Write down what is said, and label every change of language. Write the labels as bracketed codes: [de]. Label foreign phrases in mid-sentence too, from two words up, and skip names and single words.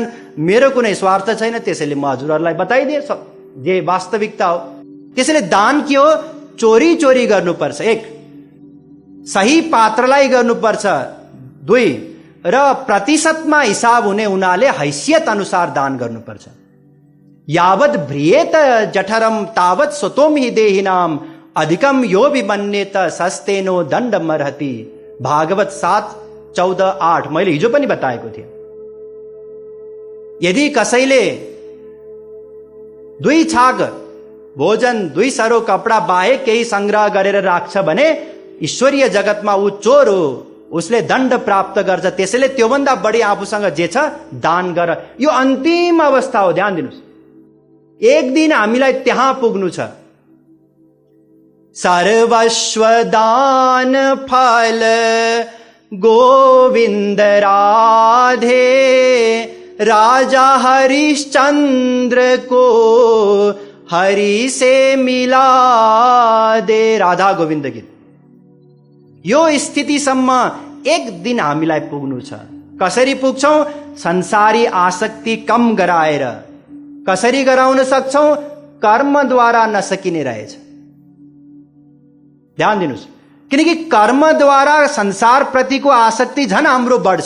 [ne] मेरो कुनै स्वार्थ छैन, त्यसैले म हजुरहरूलाई बताइदिए जे वास्तविकता हो। त्यसैले दान के हो? चोरी चोरी गर्नुपर्छ, एक सही पात्रलाई गर्नुपर्छ, दुई र प्रतिशतमा हिसाब हुने हुनाले हैसियत अनुसार दान गर्नुपर्छ। [sa] यावत भ्रियेत जठरम तावत स्वतोम हि देहिनाम अधिकम यो विमन्येत सस्तेनो दण्डमर्हति। [ne] भागवत 7:14-8 मैले हिजो पनि बताएको थिएँ। यदि कसैले 2 छाक भोजन 2 सरो कपडा बाहेक केही संग्रह गरेर राख्छ भने ईश्वरीय जगतमा ऊ चोर हो, उसले दण्ड प्राप्त गर्छ। त्यसैले त्योभन्दा बढी आफूसँग जे छ दान गर। यो अन्तिम अवस्था हो, ध्यान दिनुस्। एक दिन हामीलाई त्यहाँ पुग्नु छ। [hi] सर्वस्व दान फल गोविन्द राधे, राजा हरिश्चंद्र को हरि से मिला दे। राधा गोविन्द गीत। [ne] यो स्थितिसम्म एक दिन हामीलाई पुग्नु छ। कसरी पुग्छौं? संसारी आसक्ति कम गराएर। कसरी गराउन सक्छौं? कर्मद्वारा नसकिने रहेछ। ध्यान दिनुस्, किनकि कर्मद्वारा संसार प्रतिको आसक्ति झन् हाम्रो बढ्छ।